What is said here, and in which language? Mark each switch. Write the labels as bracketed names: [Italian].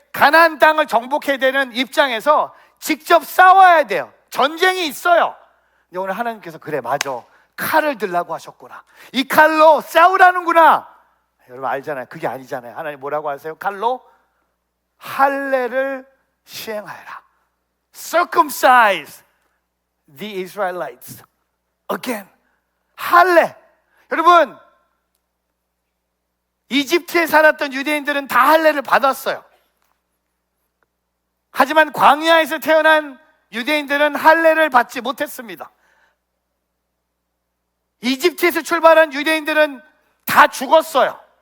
[Korean] 가나안 땅을 정복해야 되는 입장에서 직접 싸워야 돼요. 전쟁이 있어요. 근데 오늘 하나님께서 그래 맞아, 칼을 들라고 하셨구나, 이 칼로 싸우라는구나. 여러분 알잖아요. 그게 아니잖아요. 하나님 뭐라고 하세요? 칼로 할례를 시행하여라. [English] Circumcise the Israelites again. [Korean] 할례. 여러분, 이집트에 살았던 유대인들은 다 할례를 받았어요. 하지만 광야에서 태어난 유대인들은 할례를 받지 못했습니다. 이집트에서 출발한 유대인들은 다 죽었어요.